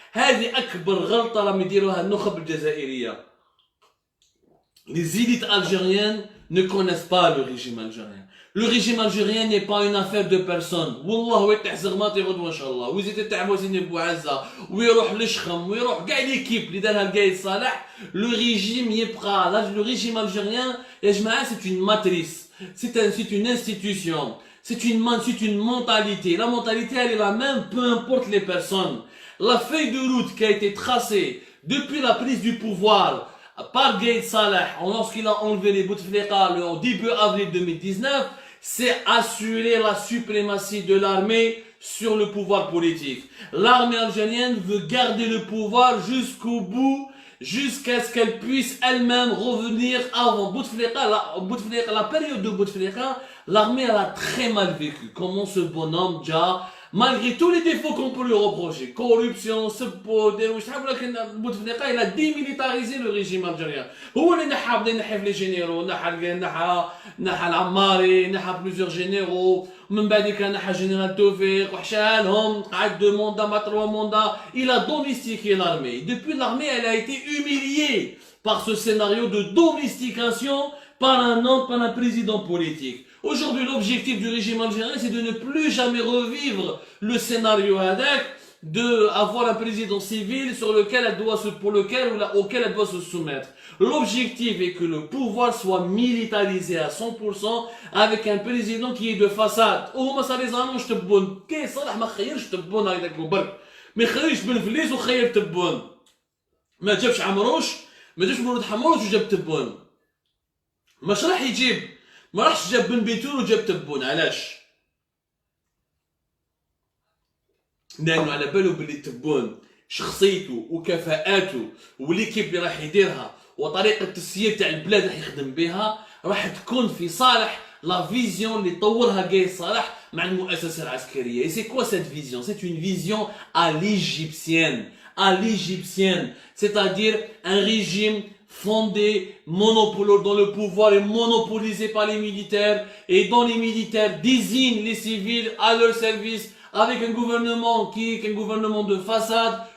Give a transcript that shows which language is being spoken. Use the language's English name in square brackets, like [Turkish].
[Arabic] هذه أكبر غلطة راهم يديروها النخب الجزائرية. [French] Les élites algériennes ne connaissent pas le régime algérien. Le régime algérien n'est pas une affaire de personne. [Arabic] والله ويطيح زغماتي غدوة إن شاء الله, ويزيد تاع وزيني بوعزة, ويروح لشخم, ويروح كاع ليكيب اللي دارها القايد صالح. [French] Le régime يبقى. Le régime algérien, [Arabic] يا جماعة, [French] c'est une matrice, c'est une institution, c'est une mentalité. La mentalité elle est la même, peu importe les personnes. La feuille de route qui a été tracée depuis la prise du pouvoir par Gaïd Salah lorsqu'il a enlevé les Bouteflika le début avril 2019, c'est assurer la suprématie de l'armée sur le pouvoir politique. L'armée algérienne veut garder le pouvoir jusqu'au bout, jusqu'à ce qu'elle puisse elle-même revenir avant. La période de Bouteflika, l'armée elle a très mal vécu. Comment ce bonhomme, Dja, malgré tous les défauts qu'on peut lui reprocher, corruption, Bouteflika, il a démilitarisé le régime algérien. [Arabic] هو اللي بدا ينحي في لي جينيرو, نحى العماري, نحى [French] plusieurs généraux, [Arabic] من بعد كان نحى جنرال توفيق وحشالهم, قعد 2 mandats, ما 3 mandats. [French] Il a domestiqué l'armée. Depuis l'armée, elle a été humiliée par ce scénario de domestication par un homme, par un président politique. Aujourd'hui, l'objectif du régime algérien, c'est de ne plus jamais revivre le scénario Hadak, d'avoir un président civil auquel elle doit se soumettre. L'objectif est que le pouvoir soit militarisé à 100% avec un président qui est de façade. [Arabic] هما صار يزعموا تبون كي صالح ما خيرش تبون هكذاك وبرك, ما يخرجش بن فليس وخير تبون, ما جابش عمروش, ما جابش مولود حمروش وجاب تبون, مش راح يجيب, ما راحش جاب بن بيتون وجاب تبون. علاش؟ لانه على بالو بلي تبون شخصيته وكفاءاته وليكيب اللي راح يديرها وطريقه التسيير تاع البلاد راح يخدم بها راح تكون في صالح لا فيزيون اللي طورها قايد صالح مع المؤسسه العسكريه. [French] Et c'est quoi cette vision? C'est une vision à l'égyptienne, c'est-à-dire un régime fondé, dont le pouvoir est monopolisé par les militaires, et dont les militaires désignent les civils à leur service, avec un gouvernement qui est un gouvernement de façade.